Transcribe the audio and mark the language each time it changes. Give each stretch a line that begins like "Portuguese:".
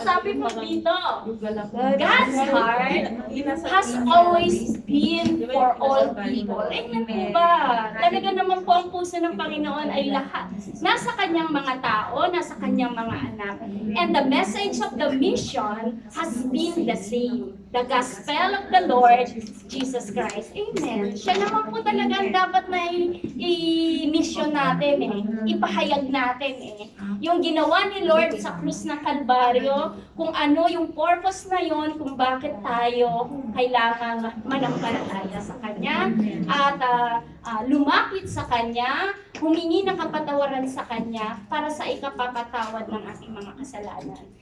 Filipino: Sabi mo dito,
English: God's heart has always been for all people.
Filipino: Amen po ba? Talaga naman po ang puso ng Panginoon ay lahat. Nasa kanyang mga tao, nasa kanyang mga anak.
English: And the message of the mission has been the same. The gospel of the Lord Jesus Christ. Amen.
Filipino: Siya naman po talaga ang dapat na i-mission natin ipahayag natin Yung ginawa ni Lord sa krus ng Kalbaryo, kung ano yung purpose na yon, kung bakit tayo kailangan manampalataya sa Kanya at lumapit sa Kanya, humingi ng kapatawaran sa Kanya para sa ikapapatawad ng ating mga kasalanan.